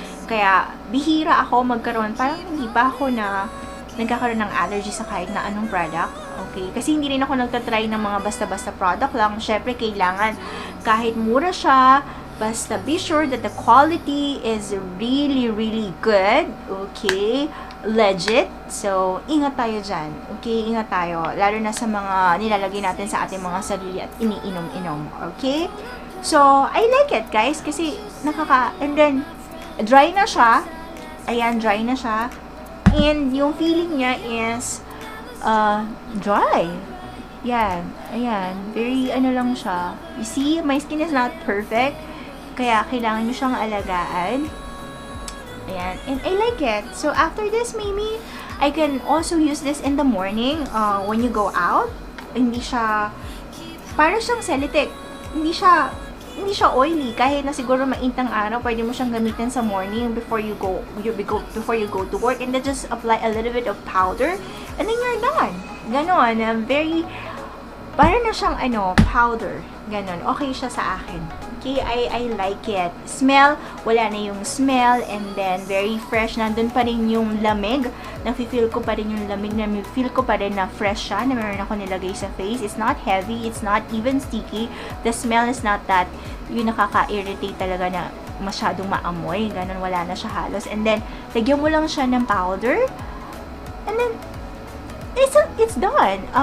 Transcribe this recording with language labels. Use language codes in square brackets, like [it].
[tl] Kaya, bihira ako magkaroon, parang hindi pa ako na nagkakaroon ng allergy sa kahit na anong product. Okay? Kasi hindi rin ako nagtatry ng mga basta-basta product lang. Syempre, kailangan kahit mura siya, [en] basta be sure that the quality is really, really good. [tl] Okay? Legit. So, ingat tayo dyan. Okay? Ingat tayo. Lalo na sa mga nilalagay natin sa ating mga sarili at iniinom-inom. Okay? [en] So, I like it, guys. Kasi, and then, [tl] dry na siya. Ayan, dry na siya. And, yung feeling niya is, dry. Yan. Ayan. [en] Very, lang siya. You see, my skin is not perfect. [tl] Kaya, kailangan nyo siyang alagaan. Ayan. And I like it. [en] So, after this, maybe, I can also use this in the morning when you go out. [tl] Hindi siya, para siyang Celotex. Hindi siya oily. Kahit na siguro maintang araw, pwede mo siyang gamitin sa morning [en] before you go to work. And then just apply a little bit of powder. [tl] And then you're done. Ganon. Very, para na siyang powder. Ganon. Okay siya sa akin. [en] Okay, I like it. Smell, wala na yung smell, and then very fresh. [tl] Nandun pa rin yung lamig. Nafe-feel ko pa rin yung lamig. Feel ko pa rin na fresh siya na meron ako nilagay sa face. [en] It's not heavy. It's not even sticky. The smell is not that [tl] yung nakaka-irritate talaga na masyadong maamoy. Ganon, wala na siya halos. [en] And then, [tl] lagyan mo lang siya ng powder. [en] And then, it's done.